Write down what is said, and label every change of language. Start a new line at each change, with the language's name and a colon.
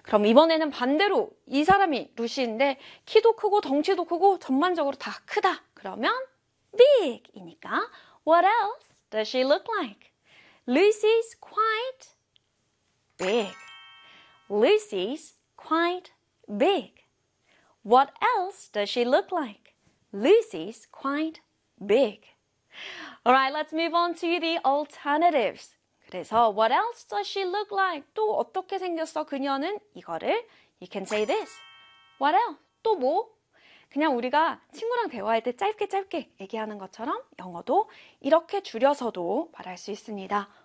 Korean: 그럼 이번에는 반대로 이 사람이 루시인데 키도 크고 덩치도 크고 전반적으로 다 크다. 그러면 big이니까
English: What else does she look like? Lucy's quite big. Lucy's quite big. What else does she look like? Lucy's quite big. All right, let's move on to the alternatives.
Korean: 그래서
English: what else does she look like?
Korean: 또 어떻게 생겼어 그녀는? 이거를
English: you can say this. What else?
Korean: 또 뭐? 그냥 우리가 친구랑 대화할 때 짧게 짧게 얘기하는 것처럼 영어도 이렇게 줄여서도 말할 수 있습니다.